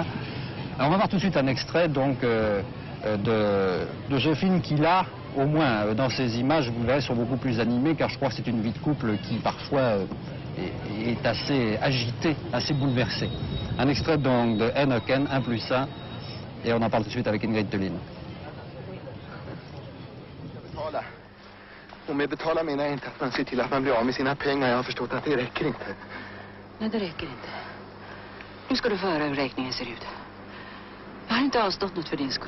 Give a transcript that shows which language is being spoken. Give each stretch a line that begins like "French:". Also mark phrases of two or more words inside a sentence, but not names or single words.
French: Alors on va voir tout de suite un extrait donc de ce film qui là, au moins dans ses images, vous le verrez, sont beaucoup plus animées, car je crois que c'est une vie de couple qui parfois est assez agitée, assez bouleversée. Un extrait donc de Enoken, 1 + 1, et on en parle tout de suite avec Ingrid Thulin.
Swedish: Och med betala menar jag inte att man ser till att man blir av med sina pengar. Jag har förstått att det räcker inte. Nej, det räcker inte. Nu ska du få höra hur räkningen ser ut. Jag har inte avstått något för din skull.